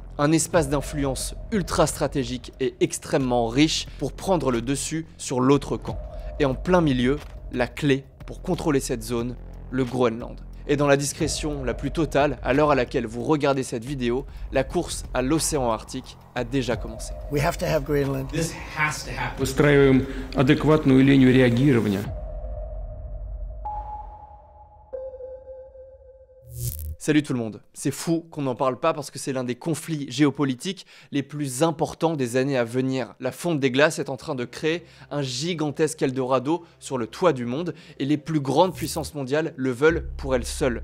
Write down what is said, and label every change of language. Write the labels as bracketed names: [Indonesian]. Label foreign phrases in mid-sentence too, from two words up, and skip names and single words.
[French] Un espace d'influence ultra stratégique et extrêmement riche pour prendre le dessus sur l'autre camp. Et en plein milieu, la clé pour contrôler cette zone, le Groenland. Et dans la discrétion la plus totale, à l'heure à laquelle vous regardez cette vidéo, la course à l'océan Arctique a déjà commencé. [English] We have to have Greenland. This has to happen. [Russian] Выстраиваем адекватную линию реагирования. [French] Salut tout le monde, c'est fou qu'on n'en parle pas parce que c'est l'un des conflits géopolitiques les plus importants des années à venir. La fonte des glaces est en train de créer un gigantesque Eldorado sur le toit du monde et les plus grandes puissances mondiales le veulent pour elles seules.